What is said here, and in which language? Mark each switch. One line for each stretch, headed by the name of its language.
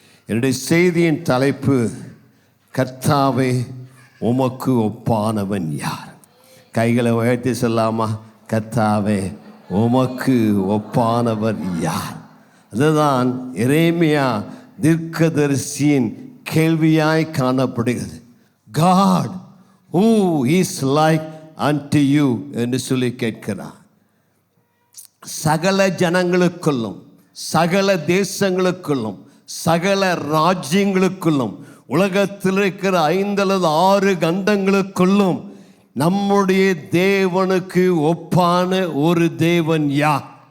Tamil: என்னுடைய செய்தியின் தலைப்பு, கர்த்தாவே, உமக்கு ஒப்பானவன் யார்? கைகளை உயர்த்தி சொல்லாமா? கர்த்தாவே, உமக்கு ஒப்பானவர் யார்? அதுதான் எரேமியா தீர்க்கதரிசியின் கேள்வியாய் காணப்படுகிறது.
English: God who is like unto you
Tamil: என்று சொல்லி கேட்கிறார். சகல ஜனங்களுக்குள்ளும், சகல தேசங்களுக்குள்ளும், சகல ராஜ்யங்களுக்குள்ளும், உலகத்தில் இருக்கிற 5 அல்லது 6 கண்டங்களுக்குள்ளும் நம்முடைய தேவனுக்கு ஒப்பான ஒரு தேவன் யார்?